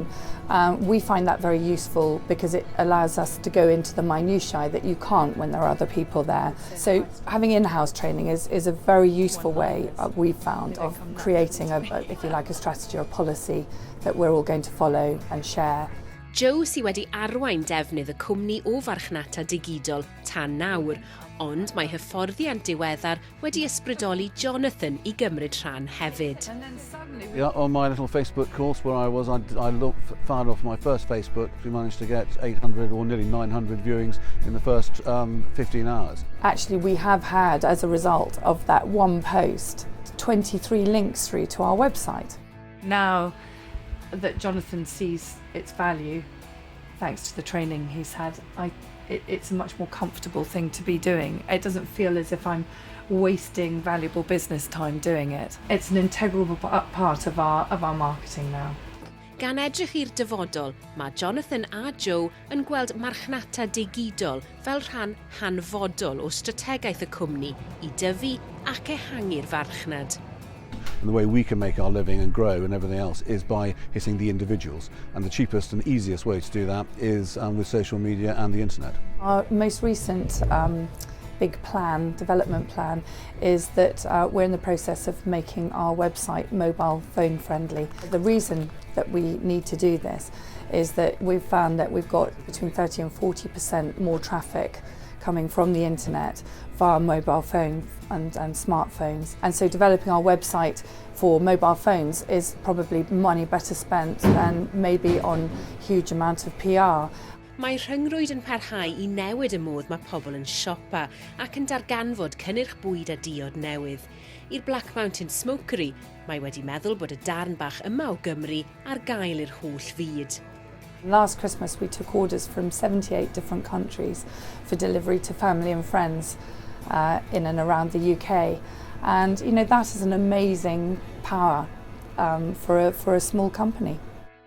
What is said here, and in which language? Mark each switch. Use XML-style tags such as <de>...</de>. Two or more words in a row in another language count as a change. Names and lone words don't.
<en>We find that very useful because it allows us to go into the minutiae that you can't when there are other people there. So having in-house training is a very useful way we've found of creating if you like, a strategy or a policy that we're all going to follow and share.</en> <cy>Joe sy wedi arwain defnydd y cwmni o farchnata digidol tan nawr, ond mae hyfforddiant diweddar wedi ysbrydoli Jonathan I gymryd rhan hefyd.</cy> <en>Yeah, on my little Facebook course where I fired off my first Facebook, we managed to get 800 or nearly 900 viewings in the first 15 hours. Actually, we have had, as a result of that one post, 23 links through to our website. Now that Jonathan sees its value, thanks to the training he's had, it's a much more comfortable thing to be doing. It doesn't feel as if I'm wasting valuable business time doing it. It's an integral part of our marketing now.</en> <cy>Gan edrych i'r dyfodol, mae Jonathan a Joe yn gweld marchnata digidol fel rhan hanfodol o strategaeth y cwmni I dyfu ac ehangu'r farchnad.</cy> <en>And the way we can make our living and grow and everything else is by hitting the individuals. And the cheapest and easiest way to do that is with social media and the internet. Our most recent big development plan, is that we're in the process of making our website mobile phone friendly. The reason that we need to do this is that we've found that we've got between 30 and 40% more traffic coming from the internet via mobile phone and smartphones. And so developing our website for mobile phones is probably money better spent than maybe on huge amount of PR.</en> <cy>Mae rhyngrwyd yn parhau I newid y modd mae pobl yn siopa ac yn darganfod cynnyrch bwyd a diod newydd. I'r Black Mountains Smokery, mae wedi meddwl bod y darn bach yma o Gymru ar gael i'r holl fyd.</cy> <en>Last Christmas we took orders from 78 different countries for delivery to family and friends in and around the UK. And you know, that is an amazing power for a small company.</en>